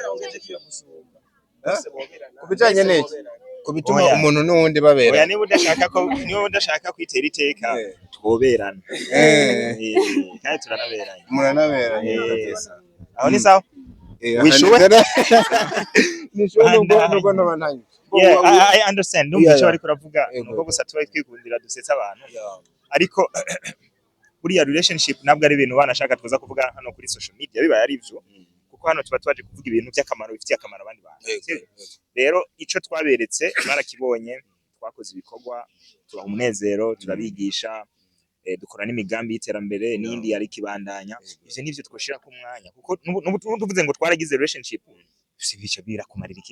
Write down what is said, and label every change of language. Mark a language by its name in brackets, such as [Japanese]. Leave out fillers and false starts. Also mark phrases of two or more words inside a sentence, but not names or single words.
[Rundi] kubijanye n'iki kubituma umuntu n'uwundi babera oya niba udashaka kwitera iteka twoberana kandi turanaberanye muranaberanye kabisa aho ni sawa nubwo noba ntayo [English] I understand [Rundi] numva icyo bariko ravuga nuko gusa tuba twikundira dusetsa abantu ariko buriya relationship nabwo ari ibintu banashaka tuza kuvuga hano kuri [English] social media [Rundi] bibaye ari byo kuko hano tuba twaje kuvuga ibintu by'akamaro bifitiye akamaro abandi bantu rero ico twaberetse barakibonye twakoze ibikorwa tubaha umunezero turabigisha dukora n'imigambi y'iterambere n'indi yari kibandanya ivyo nivyo twoshira ku mwanya kuko nuvuze ngo twaragize relationship bica birakumarira ikindi